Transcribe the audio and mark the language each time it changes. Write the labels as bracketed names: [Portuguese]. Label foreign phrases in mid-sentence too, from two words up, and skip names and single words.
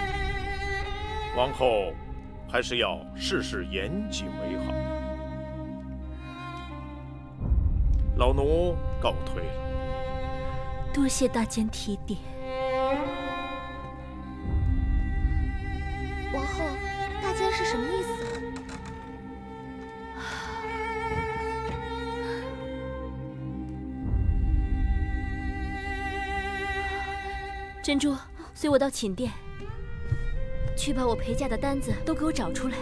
[Chinese] 王後還是要事事嚴謹為好。老奴告退了。多謝大監提點。王後，大監是什麼意思？珍珠，隨我到寢殿，去把我陪嫁的單子都給我找出來。